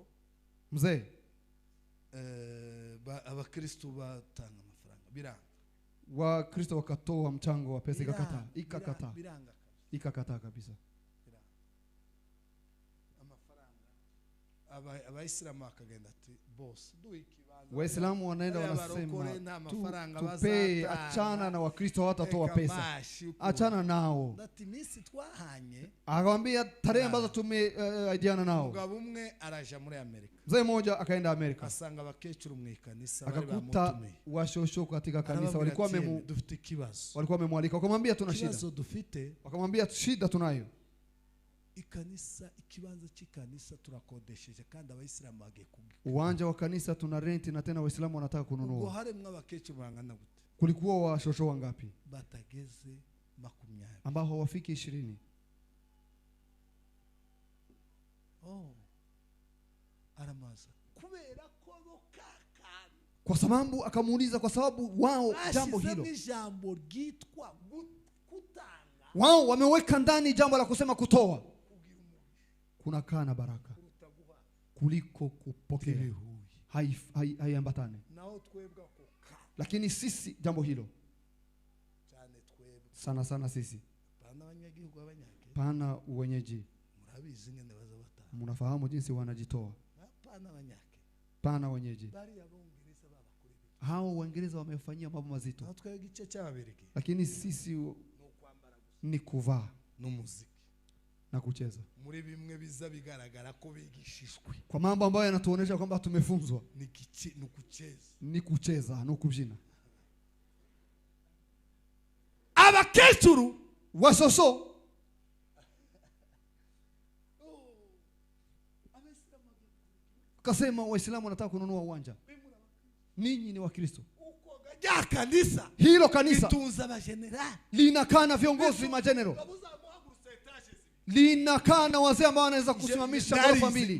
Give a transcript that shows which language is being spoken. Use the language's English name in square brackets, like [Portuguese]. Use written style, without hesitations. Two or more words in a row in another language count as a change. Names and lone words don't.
[Swahili] Mzee, [Rundi] abakristo batanga amafaranga biranga, [Swahili] Wakristo wakatoa mchango wa pesa, ikakataa [Rundi] biranga [Swahili] kabisa. [Rundi] amafaranga abayisilamu akagenda ati boss duiki [Swahili] Waislamu wanaenda wanasema tupe, achana na Wakristo hawatatoa pesa, achana nao. [Rundi] Datimisi twahanye, [Swahili] Akamwambia tarehe ambazo tumeahidiana nao. [Rundi] Mugabo umwe araja muri Amerika, [Swahili] Mzee mmoja akaenda Amerika, [Rundi] asanga abakecuru mu kanisa, [Swahili] akakuta washosho katika kanisa walikuwa wamemwalika, wakamwambia tuna shida, wakamwambia shida tunayo [Rundi] ikanisa, ikibanza cy'ikanisa turakodesheje kandi abayisilamu bagiye [Swahili] uwanja wa kanisa tuna rent, na tena Waislamu wanataka kununua. [Rundi] Ubwo haremwe abakecuru bangana gute? [Swahili] Kulikuwa washosho wangapi? [Rundi] Batageze 20 [Swahili] ambao hawafiki 20. [Rundi] Aramaza kubera ko bokakana, [Swahili] kwa sababu akamuuliza, kwa sababu wao jambo hilo [Rundi] jambo gitwa kutanga, [Swahili] wao wameweka ndani jambo la kusema kutoa kunakaa na baraka kuliko kupokea, haiambatane. Lakini sisi jambo hilo sana sisi pana wenyeji, mnafahamu jinsi wanajitoa, pana wenyeji. Hao Waingereza wamefanyia mambo mazito, [Rundi] gice cy'Ababirigi, [Swahili] lakini sisi ni kuvaa na kucheza. [Rundi] Muri bimwe biza bigaragara ko bigishishwe. [Swahili] Kwa mambo ambayo yanatuonesha kwamba tumefunzwa ni [Rundi] kucheza no kubyina. Abakecuru [Swahili] wasoso kasema Waislamu wanataka kununua uwanja. Ninyi ni Wakristo. Kanisa hilo kanisa litunza majenerali, linakaa na viongozi majenero, linakaa na wazee ambao wanaweza kusimamisha ghorofa mbili.